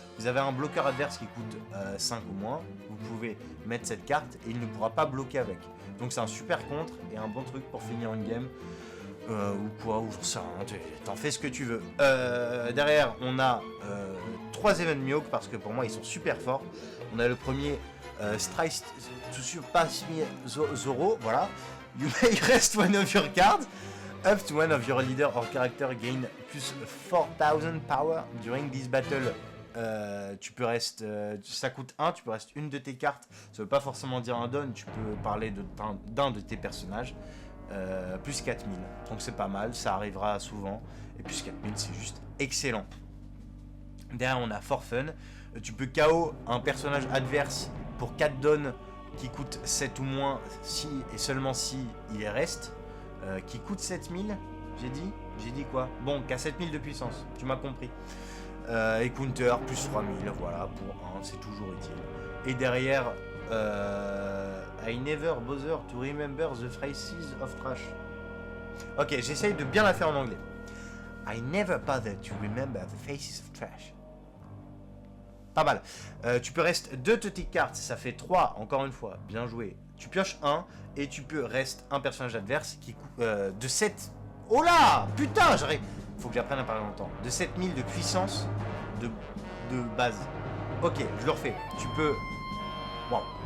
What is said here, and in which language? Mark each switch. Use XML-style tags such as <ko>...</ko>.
<fr>Vous avez un bloqueur adverse qui coûte 5 ou moins, vous pouvez mettre cette carte et il ne pourra pas bloquer avec. Donc c'est un super contre et un bon truc pour finir une game. Ou quoi, ou j'en sais rien, t'en fais ce que tu veux. Derrière, on a 3 Event Mihawk parce que pour moi ils sont super forts. On a le premier Strike to Surpass Zoro, voilà.</fr> <en>You may rest one of your cards. Up to one of your leader or character gain plus 4000 power during this battle.</en> <fr>Tu peux rester, ça coûte 1, tu peux rester une de tes cartes. Ça veut pas forcément dire un don, tu peux parler d'un de tes personnages. Plus 4000, donc c'est pas mal, ça arrivera souvent. Et plus 4000, c'est juste excellent. Derrière, on a For Fun. Tu peux KO un personnage adverse pour 4 dons qui coûte 7 ou moins, si et seulement si il est reste. Qui coûte 7000, j'ai dit quoi? Bon, qu'à 7000 de puissance, tu m'as compris. Et counter plus 3000, voilà, pour 1, c'est toujours utile. Et derrière,</fr> <en>I never bother to remember the phrases of trash.</en> <fr>Ok, j'essaye de bien la faire en anglais.</fr> <en>I never bother to remember the faces of trash.</en> <fr>Pas mal. Tu peux rester 2 de tes cartes, ça fait 3, encore une fois, bien joué. Tu pioches 1 et tu peux rester un personnage adverse qui coûte de 7. Oh là, putain, j'arrive. Faut que j'apprenne à parler longtemps. De 7000 de puissance de base. Ok, je le refais. Tu peux. Wow.</fr>